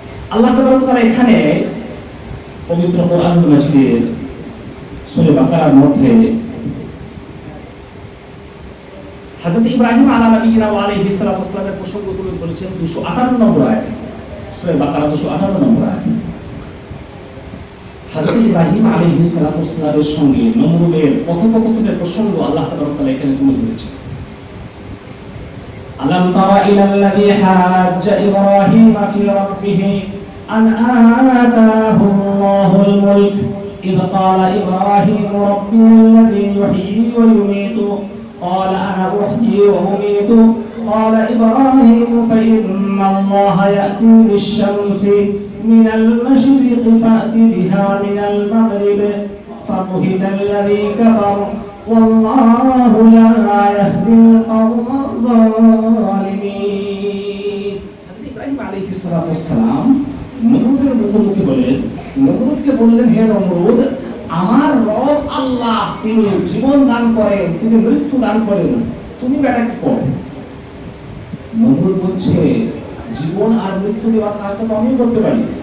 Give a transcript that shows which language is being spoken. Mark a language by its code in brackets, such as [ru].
[bn] আল্লাহ তাবারক ওয়া তাআলা এখানে পবিত্র কোরআনুল মাজিদের সূরা বাকারার মধ্যে হযরত ইব্রাহিম আলাইহিস সালামের প্রসঙ্গ তুলে ধরেছেন 258 নম্বর আয়াতে। সূরা বাকারা 258 নম্বর আয়াতে হযরত ইব্রাহিম আলাইহিস সালামের সঙ্গে নমরুদের কথোপকথনের প্রসঙ্গ আল্লাহ তাবারক ওয়া তাআলা এখানে তুলে ধরেছেন। [ar] আলাম তারা ইলাল্লাযী হাজ্জা ইব্রাহিম ফি রাব্বিহি আন আতাহু আল্লাহুল মুলক ইয ক্বালা ইব্রাহিম রাব্বিয়াল্লাযী ইউহয়ী ওয়া ইউমীতু قال أنا أحيي وأميت قال إبراهيم فإن الله يأتي بالشمس من المشرق فأت بها من المغرب فبهت الذي كفر والله لا يهدي القوم الظالمين. [bn] ইব্রাহিম আলাইহিস সালাম নমরুদের মুখোমুখি বললেন, নমরুদকে বললেন, হে নমরুদ, আমার রব আল্লাহ, তিনি জীবন দান করেন, তিনি মৃত্যু দান করেন, তুমি বেটা কি করো? নমরুদ বলছে, জীবন আর মৃত্যু দেওয়ার কাজটা তো আমিও করতে পারি।